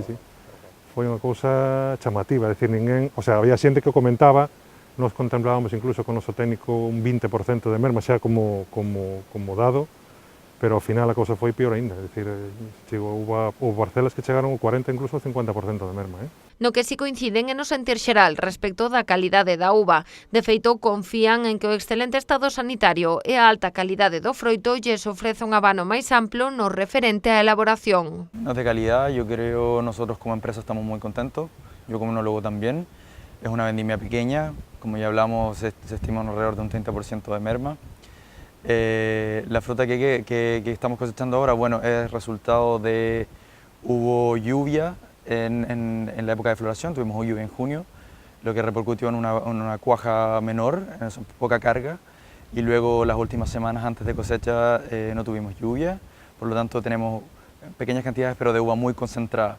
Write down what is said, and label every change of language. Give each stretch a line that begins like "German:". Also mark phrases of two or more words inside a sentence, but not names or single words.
Galician: Foi unha cousa chamativa, decir, ninguén,
Spanish: o sea,
Galician: había xente que o comentaba, nos contemplábamos incluso con o noso técnico un 20% de merma xa como dado, pero ao final a cousa foi pior aínda, é dicir, houve parcelas que chegaron ao 40, incluso ao 50% de merma. No que si coinciden é no sentir xeral respecto da calidade da uva. De feito, confían en que o excelente estado sanitario e a alta calidade do froito lles ofrece un abano máis amplo no referente á elaboración.
Spanish: De calidad, yo creo nosotros como empresa estamos muy contentos, yo como enólogo también. Es una vendimia pequeña, como ya hablamos, se estima alrededor de un 30% de merma. La fruta que estamos cosechando ahora, bueno, es resultado de, hubo lluvia en la época de floración, tuvimos lluvia en junio, lo que repercutió en una cuaja menor, en poca carga, y luego las últimas semanas antes de cosecha no tuvimos lluvia, por lo tanto tenemos pequeñas cantidades pero de uva muy concentrada.